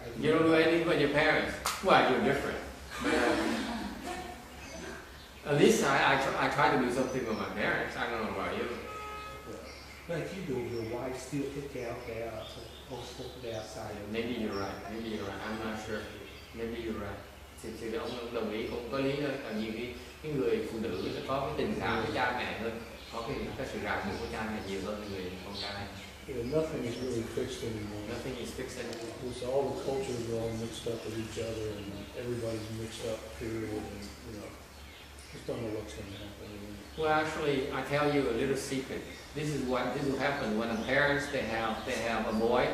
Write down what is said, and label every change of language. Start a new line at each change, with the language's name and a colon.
English: You don't do anything for your parents? Well, you're different. But, at least I try to do something for my parents. I don't know about you. But if you do, the wife still take care of their side. Maybe you're right. I'm not sure. Maybe you're right.
Vietnamese: Thì ông đồng ý cũng có lý thôi. Còn nhiều cái người phụ nữ sẽ có cái tình cảm với cha mẹ hơn, có cái sự ràng buộc của cha mẹ nhiều hơn người con trai.
English: Nothing is really fixed anymore. Nothing is fixed anymore. Because all the cultures are all mixed up with each other, and everybody's mixed up. Period. And just don't know what's going to happen. Well, actually, I tell you a little secret. This will happen when the parents they have a boy.